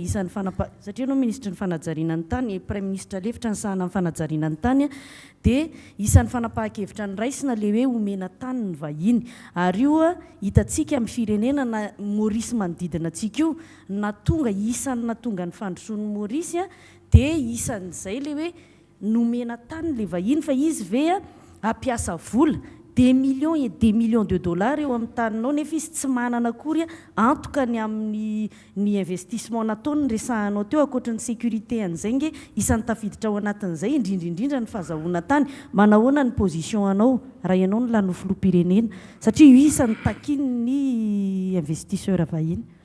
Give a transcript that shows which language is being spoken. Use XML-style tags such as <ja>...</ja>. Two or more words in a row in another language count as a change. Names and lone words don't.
<mg>isan'ny satria anao ministra ny fanajariana ny tany</mg> <fr>prime ministre</fr> <mg>lefitra ny sahana ny fanajariana ny tany dia isan'ny fanapahan-kevitra ny raisina le hoe omena tany ny vahiny ary io hitantsika amin'ny firenena na Maurice manodidina antsika io natonga isan'ny natonga ny fandrosoan'ny Maurice dia isan'izay le hoe nomena tany le vahiny fa izy ve ampiasa vola</mg> <fr>des millions et des millions de dollars</fr> <mg>eo amin'ny taninao nefa izy tsy manana akory antoka ny amin'ny ny investissement nataony ny resahanao teo akoatra ny sécurité an'izay nge isan'ny tafiditra ao anatin'izay indrindraindrindra ny fahazahoana tany manahoana ny position anao raha ianao ny lano filoham-pirenena satria io isan'ny takiny ny investisseur vahiny</mg>